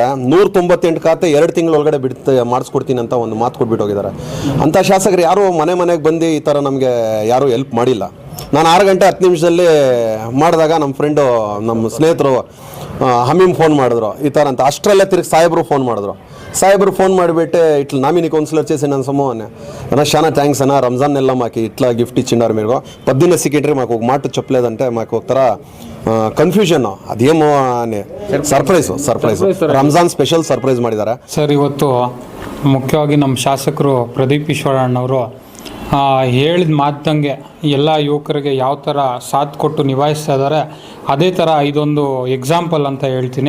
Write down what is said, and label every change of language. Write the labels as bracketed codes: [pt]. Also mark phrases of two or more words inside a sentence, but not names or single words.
[kn] 198 ಖಾತೆ 2 ತಿಂಗಳೊಳಗಡೆ ಮಾಡಿಸ್ಕೊಡ್ತೀನಿ ಅಂತ ಒಂದು ಮಾತು ಕೊಟ್ಬಿಟ್ಟು ಹೋಗಿದ್ದಾರೆ. ಅಂಥ ಶಾಸಕರು ಯಾರು ಮನೆಗೆ ಬಂದು ಈ ಥರ ನಮಗೆ ಯಾರೂ ಹೆಲ್ಪ್ ಮಾಡಿಲ್ಲ. ನಾನು 6 ಗಂಟೆ 10 ನಿಮಿಷದಲ್ಲಿ ಮಾಡಿದಾಗ ನಮ್ಮ ಫ್ರೆಂಡು, ನಮ್ಮ ಸ್ನೇಹಿತರು ಹಮೀಮ್ ಫೋನ್ ಮಾಡಿದ್ರು ಈ ಥರ ಅಂತ. ಅಷ್ಟರಲ್ಲೇ ತಿರುಗಿ ಸಾಹೇಬರು ಫೋನ್ ಮಾಡಿಬಿಟ್ಟು [te] ఇట్లా [en] nominee councillor [te] చేసి నన్ను సమూహాన్ని అన్న చాలా థ్యాంక్స్ అన్న, రంజాన్ నెల మాకు ఇట్లా గిఫ్ట్ ఇచ్చిండారు మీరు, పొద్దున్నే సెక్రటరీ మాకు ఒక మాట చెప్పలేదంటే మాకు ఒక [kn] ಥರ ಕನ್ಫ್ಯೂಷನ್, ಅದೇಮೋ ಸರ್ಪ್ರೈಸ್ ರಂಜಾನ್ ಸ್ಪೆಷಲ್ ಸರ್ಪ್ರೈಸ್ ಮಾಡಿದ್ದಾರೆ ಸರ್. ಇವತ್ತು ಮುಖ್ಯವಾಗಿ ನಮ್ಮ ಶಾಸಕರು ಪ್ರದೀಪ್ ಈಶ್ವರಣ್ಣವರು ಹೇಳಿದ ಮಾತಂಗೆ ಎಲ್ಲ ಯುವಕರಿಗೆ ಯಾವ ಥರ ಸಾಥ್ ಕೊಟ್ಟು ನಿಭಾಯಿಸ್ತಾ ಇದ್ದಾರೆ, ಅದೇ ಥರ ಇದೊಂದು ಎಕ್ಸಾಂಪಲ್ ಅಂತ ಹೇಳ್ತೀನಿ.